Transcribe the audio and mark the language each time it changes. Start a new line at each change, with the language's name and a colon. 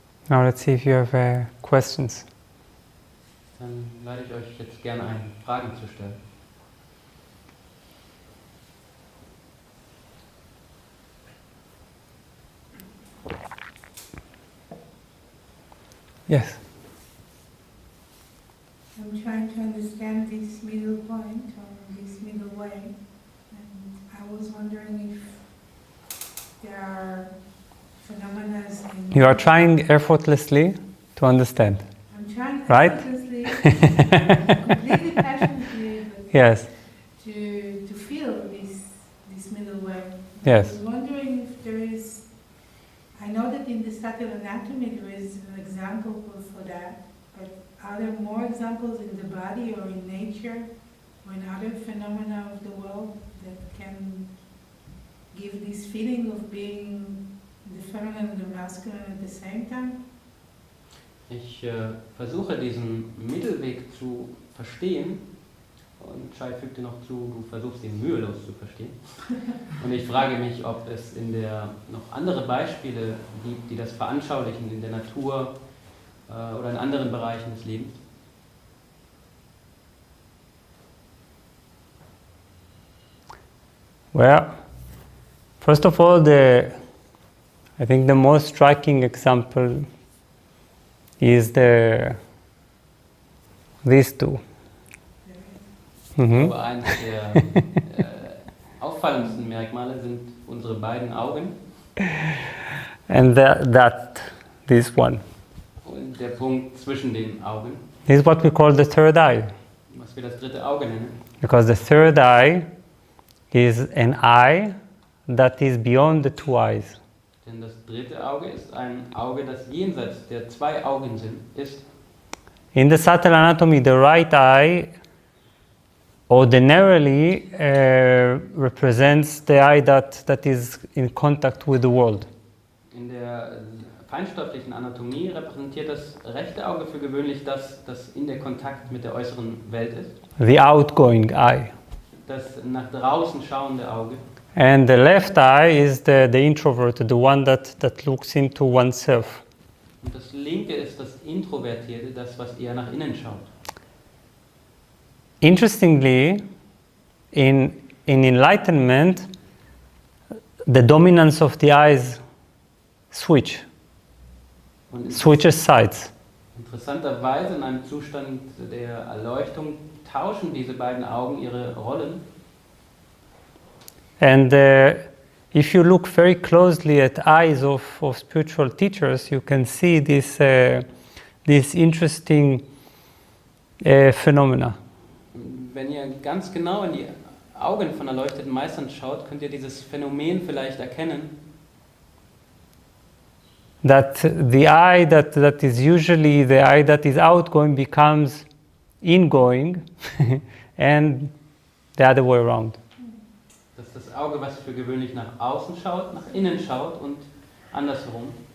English: Now let's see if you have questions.
German: Dann lade ich euch jetzt gerne ein, Fragen zu stellen.
English: Yes. I'm trying to understand this middle point or this middle way, and I was wondering if there are phenomena in... You are trying effortlessly to understand. I'm trying right? effortlessly, completely passionately, but Yes. to feel this middle way. Yes. I was wondering if there is... I know that in the subtle anatomy there is an example for that, but are there more examples in the body or in nature or in other phenomena of the world that can give this feeling of being the feminine and the masculine at the same time?
German: Ich versuche diesen Mittelweg zu verstehen und Shai fügte noch zu, du versuchst ihn mühelos zu verstehen. Und ich frage mich, ob es in der noch andere Beispiele gibt, die das veranschaulichen in der Natur oder in anderen Bereichen des Lebens.
English: Well, first of all, I think the most striking example is these two.
German: Aber eines der auffallendsten Merkmale sind unsere beiden Augen.
English: And this one.
German: Und der Punkt zwischen den Augen.
English: This is what we call the third eye.
German: Was wir das dritte Auge nennen.
English: Because the third eye is an eye that is beyond the two eyes.
German: Denn das dritte Auge ist ein Auge, das jenseits der zwei Augen ist.
English: In the subtle anatomy, the right eye ordinarily represents the eye that is in contact with the world.
German: In der feinstofflichen Anatomie repräsentiert das rechte Auge für gewöhnlich das in der Kontakt mit der äußeren Welt ist.
English: The outgoing eye.
German: Das nach draußen schauende Auge.
English: And the left eye is the introvert, the one that looks into oneself.
German: Und das linke ist das Introvertierte, das was eher nach innen schaut.
English: Interestingly, in enlightenment, the dominance of the eyes switches sides.
German: Interessanterweise in einem Zustand der Erleuchtung tauschen diese beiden Augen ihre Rollen.
English: And if you look very closely at eyes of spiritual teachers, you can see this interesting phenomena.
German: Wenn ihr ganz genau in die Augen von erleuchteten Meistern schaut, könnt ihr dieses Phänomen vielleicht erkennen.
English: That the eye that is usually the eye that is outgoing becomes ingoing, and the other way around.
German: Das ist das Auge, was für gewöhnlich nach außen schaut, nach innen schaut und andersherum.